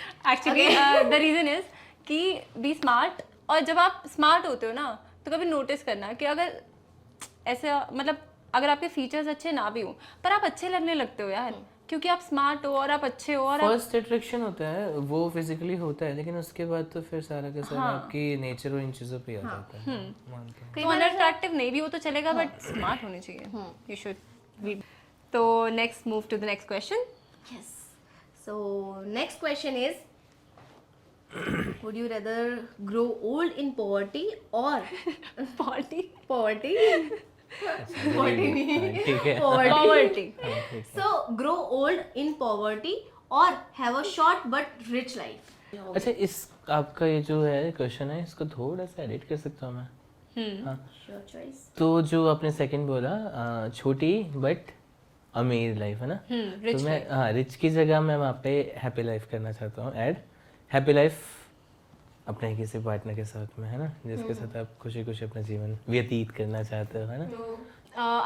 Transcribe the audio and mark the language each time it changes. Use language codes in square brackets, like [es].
[en] actually the reason is [hi] कि B smart, और जब आप स्मार्ट होते हो ना तो कभी नोटिस करना कि अगर ऐसा मतलब अगर आपके फीचर्स अच्छे ना भी हो पर आप अच्छे लगने लगते हो यार, क्योंकि आप स्मार्ट हो और आप अच्छे हो और आप फर्स्ट अट्रैक्शन होता है वो फिजिकली होता है, लेकिन उसके बाद तो फिर सारा का सारा आपकी नेचर और इन चीज़ों पे आ जाता है। मानता हूँ। तो अनअट्रैक्टिव नहीं भी हो तो चलेगा बट स्मार्ट होने चाहिए। [en] You should be. तो next move to the next question. Yes. So next question is, would you rather grow old in poverty or poverty [hi] ठीक है। [en] Poverty So grow old in poverty or have a short but rich life. [hi] अच्छा, इस आपका ये जो है question है, इसको थोड़ा सा एडिट कर सकता हूँ मैं? हाँ। [en] Your choice. [hi] तो जो आपने सेकंड बोला, छोटी बट अमीर लाइफ है ना, [en] rich [hi] तो मैं हाँ रिच की जगह मैं वहाँ पे हैप्पी लाइफ करना चाहता हूँ ऐड। हैप्पी लाइफ अपने किसी पार्टनर के साथ में है ना, जिसके साथ आप खुशी खुशी अपना जीवन व्यतीत करना चाहते हो है ना।